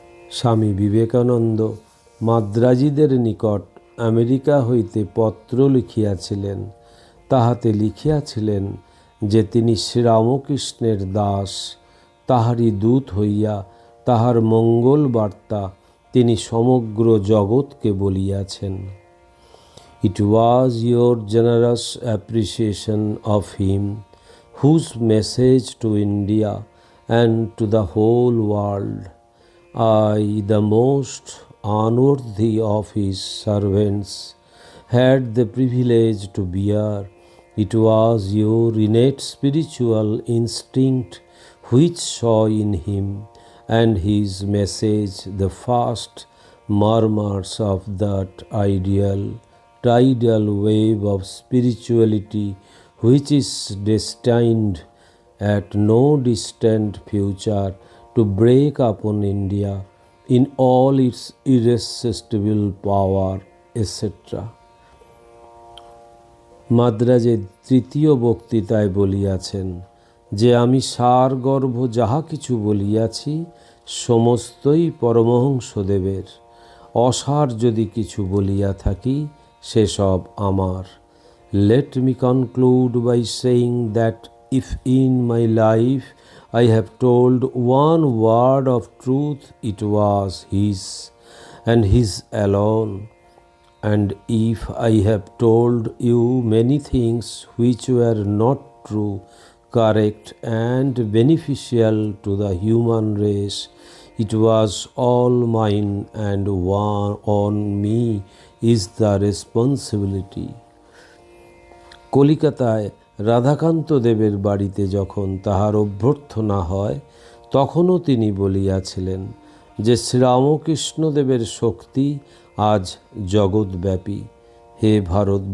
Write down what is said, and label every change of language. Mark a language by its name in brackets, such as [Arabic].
[Bangla] স্বামী বিবেকানন্দ মাদ্রাজিদের নিকট আমেরিকা হইতে পত্র লিখিয়াছিলেন। তাহাতে লিখিয়াছিলেন যে তিনি শ্রীরামকৃষ্ণের দাস, তাহারই দূত হইয়া তাহার মঙ্গল বার্তা তিনি সমগ্র জগৎকে বলিয়াছেন। [English] It was your generous appreciation of him, whose message to India and to the whole world I, the most unworthy of his servants, had the privilege to bear. It was your innate spiritual instinct which saw in him and his message the first murmurs of that ideal, tidal wave of spirituality which is destined at no distant future to break upon India in all its irresistible power, etc. [Bangla] মাদ্রাজে তৃতীয় বক্তৃতায় বলিয়াছেন যে আমি সারগর্ভ যাহা কিছু বলিয়াছি সমস্তই পরমহংসদেবের। অসার যদি কিছু বলিয়া থাকি সেসব আমার। [English] Let me conclude by saying that if in my life I have told one word of truth, it was His, and His alone. And if I have told you many things which were not true, correct, and beneficial to the human race, it was all mine, and on me is the responsibility. [Bangla] কলিকাতায় রাধাকান্ত দেবের বাড়িতে যখন তাহার অভ্যর্থনা হয় তখনও তিনি বলিয়াছিলেন যে শ্রীরামকৃষ্ণদেবের শক্তি আজ জগৎব্যাপী। হে ভারতবাসী,